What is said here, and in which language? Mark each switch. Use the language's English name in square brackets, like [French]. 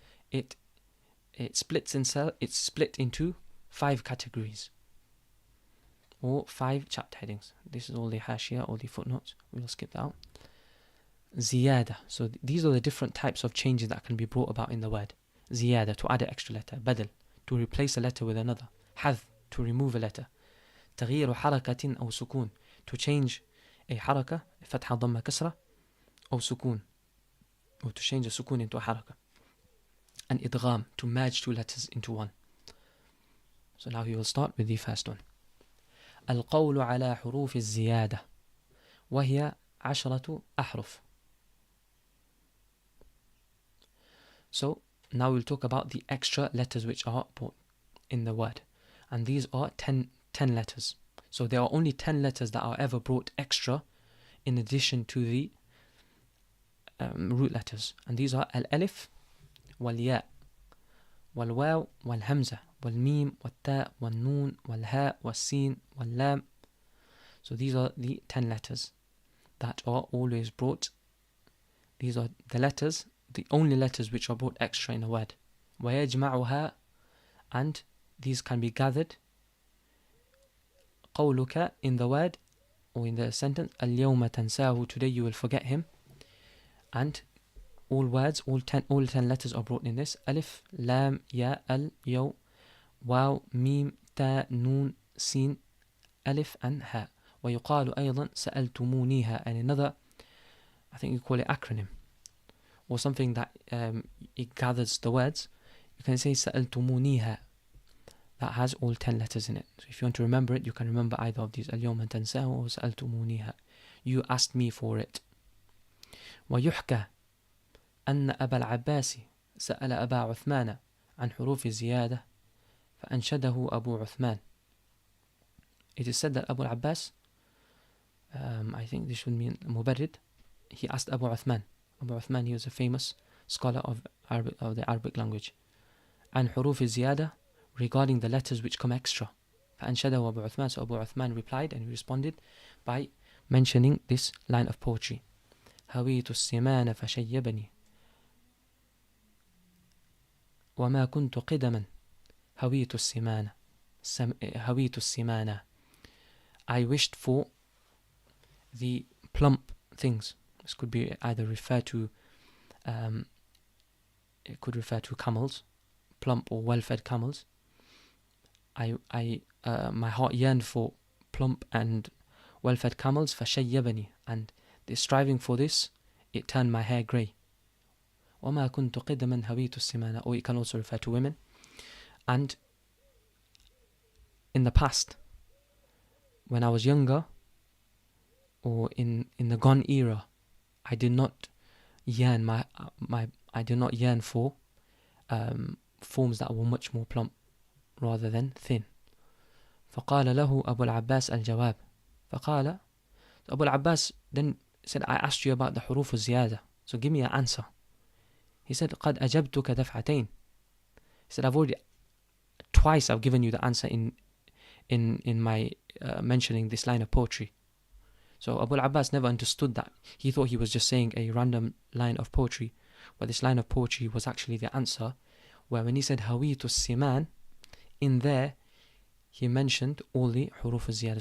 [English] It's split into 5 categories or 5 chapter headings. This is all the hashia, all the footnotes. We'll skip that out. Ziyada. So these are the different types of changes that can be brought about in the word. Ziyada, to add an extra letter. Badal, to replace a letter with another. Hadh, to remove a letter. [Arabic] تغيير حركة أو سكون, [English] to change a [Arabic] حركة, فتحة ضمة كسرة, أو سكون, [English] or to change a [Arabic] سكون [English] into a [Arabic] حركة. [English] And idgham, to merge 2 letters into one. So now we will start with the first one. [Arabic] القول على حروف الزيادة وهي 10 أحرف. [English] So now we'll talk about the extra letters which are brought in the word. And these are 10 letters. So there are only 10 letters that are ever brought extra in addition to the root letters. And these are [Arabic] al-alif, والياء والواو والهمزة والميم والتاء والنون والهاء والسين واللام. [English] So these are the 10 letters that are always brought these are the letters, the only letters which are brought extra in a word. [Arabic] وَيَجْمَعُهَا, [English] and these can be gathered. [Arabic] قَوْلُكَ, [English] in the word or in the sentence, [Arabic] الْيَوْمَ تَنْسَاهُ, [English] today you will forget him. And all words, all 10 letters are brought in this. Alif, lam, ya, al, yaw, waw, mim, ta, noon, sin, alif and ha. [Arabic] ويقال أيضا سألتمونيها, [English] and another, I think you call it acronym, or something that it gathers the words. You can say سألتمونيها, that has all 10 letters in it. So if you want to remember it, you can remember either of these, [Arabic] اليوم تنساه [English] or سألتمونيها, you asked me for it. [Arabic] ويحكى أن أبا العباس سأل أبا عثمان عن حروف الزيادة فأنشده أبو عثمان. [English] It is said that Abu al-Abbas, I think this should mean Mubarrid, he asked Abu Uthman. Abu Uthman, he was a famous scholar of the Arabic language. And حروف الزيادة, regarding the letters which come extra. [Arabic] فأنشده أبو عثمان, [English] so Abu Uthman replied and he responded by mentioning this line of poetry. [Arabic] هويت السمان فشيبني وما كنت قدما هويت السمان هويت السمان. [English] I wished for the plump things. This could be either refer to it could refer to camels, plump or well-fed camels. My heart yearned for plump and well-fed camels. فشيبني, and the striving for this, it turned my hair grey. [Arabic] وما كنت قدما هويت السمان, [English] or it can also refer to women. And in the past, when I was younger, or in the gone era, I did not yearn I did not yearn for forms that were much more plump rather than thin. [Arabic] فقال له أبو العباس الجواب. [English] فقال, Abu al-Abbas then said, I asked you about the حروف الزيادة, so give me an answer. He said, [Arabic] قد أجبتك دفعتين. [English] He said, twice I've given you the answer in my mentioning this line of poetry. So Abu al-Abbas never understood that. He thought he was just saying a random line of poetry, but this line of poetry was actually the answer, where when he said [Arabic] هويت السمان, [English] in there he mentioned all the حروف الزيادة.